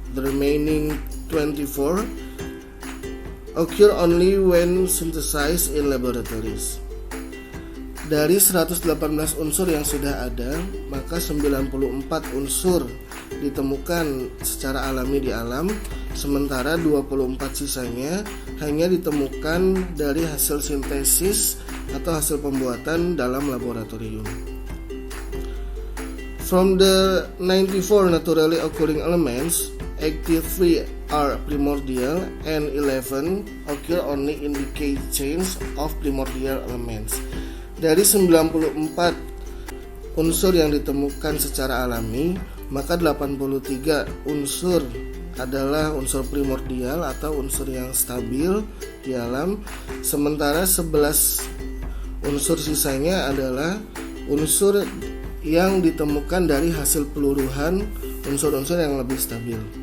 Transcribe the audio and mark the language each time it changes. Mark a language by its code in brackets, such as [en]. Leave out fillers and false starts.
[en] The remaining 24 occur only when synthesized in laboratories. [id] Dari 118 unsur yang sudah ada, maka 94 unsur ditemukan secara alami di alam, sementara 24 sisanya hanya ditemukan dari hasil sintesis atau hasil pembuatan dalam laboratorium. [en] From the 94 naturally occurring elements, 83 are primordial and 11 occur only in decay chains of primordial elements. [id] Dari 94 unsur yang ditemukan secara alami, maka 83 unsur adalah unsur primordial atau unsur yang stabil di alam, sementara 11 unsur sisanya adalah unsur yang ditemukan dari hasil peluruhan unsur-unsur yang lebih stabil.